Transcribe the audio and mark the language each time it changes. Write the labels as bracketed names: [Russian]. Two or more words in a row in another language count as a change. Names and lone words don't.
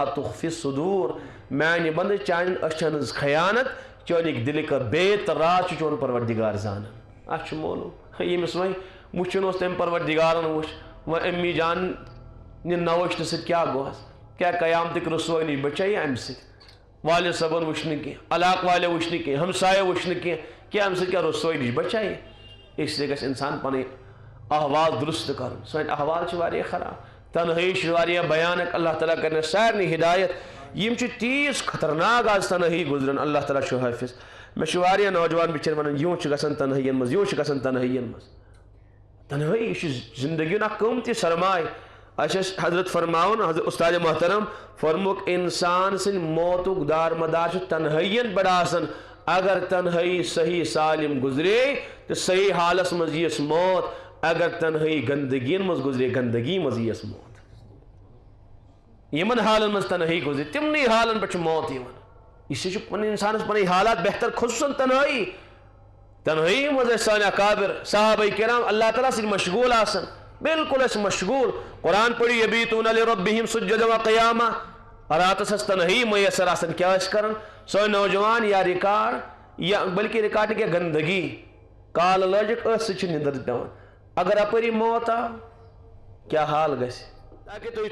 [Arabic] تخفی الصدور [Kashmiri] میانہِ بنٛدٕ چانٮ۪ن أچھن ہٕنٛز خیانت چٲنِکۍ دِلٕکۍ بیت تہٕ راز چھُ چون پروردگار زانان اَتھ چھُ معلوم ییٚمِس وۄنۍ وٕچھُن اوس تٔمۍ پروردگارن وٕچھ وۄنۍ امی جان نہ وٕچھنہٕ سۭتۍ کیٛاہ گوٚوس کیٛاہ قیامتٕکۍ رسوٲیی نِش بچے امہِ سۭتۍ والد صٲبن وٕچھ نہٕ کینٛہہ علاقہٕ والیو وٕچھ نہٕ کینٛہہ ہمسایو وٕچھ نہٕ کینٛہہ کیٛاہ امہِ سۭتۍ کیٛاہ رسوٲیی نِش بچے [Urdu] اس لیے [Kashmiri] گژھِ انسان پنٕنۍ احوال درست کرُن سٲنۍ احوال چھِ واریاہ خراب تنہٲیی چھِ واریاہ بھیانک اللہ تعالیٰ کرِ سارنٕے ہدایت یم چھِ تیٖژ خطرناک آز تنہٲیی گُزران اللہ تعالیٰ چھُ حٲفظ مےٚ چھُ واریاہ نوجوان بِچٲرۍ ونان یوں چھُ گژھان تنہٲیین منٛز یوں چھُ گژھان تنہٲیین منٛز تنہٲیی یہِ چھُ زندگی ہُنٛد اکھ قۭمتی سرمایہ اَسہِ ٲسۍ حضرت فرماوُن حضرت استاد محترم فرموُکھ انسان سٕنٛدِ موتُک دار مدار چھُ تنہٲیین پٮ۪ٹھ آسان اگر تنہٲیی صحیح سالم گُزرے تہٕ صحیح حالس منٛز یِیَس موت اگر تنہٲیی گندگین منٛز گُزرے گندگی منٛز یِیَس موت یمن حالن منٛز تنہٲیی گُزرے تِمنٕے حالن پٮ۪ٹھ چھُ موت یِوان [Urdu] اس لیے [Kashmiri] چھُ پنٕنۍ انسانس پنٕنۍ حالات بہتر خصوٗصن تنہٲیی منٛز ٲسۍ سٲنۍ اکابر صحابہ کرام اللہ تعالیٰ سۭتۍ مشغوٗل آسان بالکل ٲسۍ مشغوٗل قرآن پٔرِو [Arabic] یبیٖتوٗنَ لِرَبِّہِم سُجَّدًا وَقِیامًا [Kashmiri] راتس ٲس تنہٲیی میسر آسان کیٛاہ ٲسۍ کران سٲنۍ نوجوان یا رِکاڈ یا بلکہ رِکاڈ نہٕ کینٛہہ گندگی کالہٕ لٲجِکھ أتھۍ سۭتۍ چھِ نِندٕر پیٚوان اگر اپٲری موت آو کیٛاہ حال گژھِ تاکہ تُہۍ